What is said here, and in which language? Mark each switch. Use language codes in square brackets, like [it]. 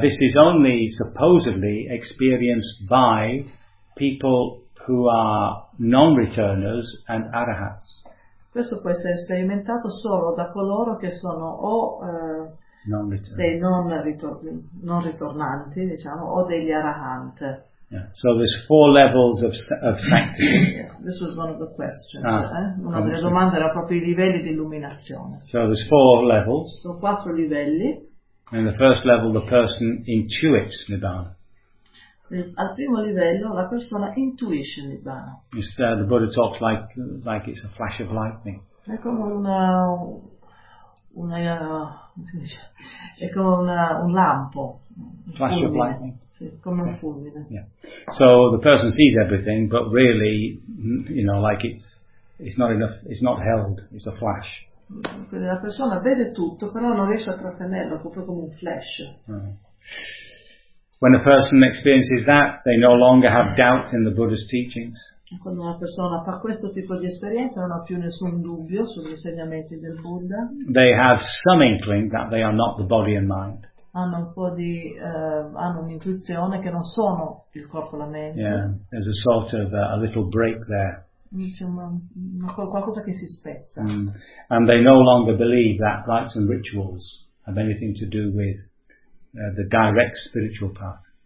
[en] This is only supposedly experienced by people who are non-returners and arahats. [it] Questo può essere sperimentato solo da coloro che sono o dei non ritornanti, diciamo, o degli arahant. [en] Yeah. So there's four levels of sanctity. Yes, this was one of the questions. [it] Una delle domande era proprio i livelli di illuminazione. [en] So there's four levels. [it] Sono quattro livelli. [en] And the first level, the person intuits Nibbana. [it] Al primo livello la persona intuisce Nibbana. [en] The Buddha talks like it's a flash of lightning. [it] È come un lampo. [en] Flash of lightning. [it] Sì, come un fulmine. [en] Yeah. So the person sees everything, but really, you know, like it's not enough. It's not held. It's a flash. [it] Quindi la persona vede tutto, però non riesce a trattenerlo, proprio come un flash. [en] When a person experiences that, they no longer have doubt in the Buddha's teachings. [it] Quando una persona fa questo tipo di esperienza, non ha più nessun dubbio sugli insegnamenti del Buddha. [en] They have some inkling that they are not the body and mind. [it] Hanno un po' di hanno un'intuizione che non sono il corpo e la mente. [en] Yeah, there's a sort of a little break there. [it] Insomma, qualcosa che si spezza. [en] And they no longer believe that rites and rituals have anything to do with the direct spiritual path.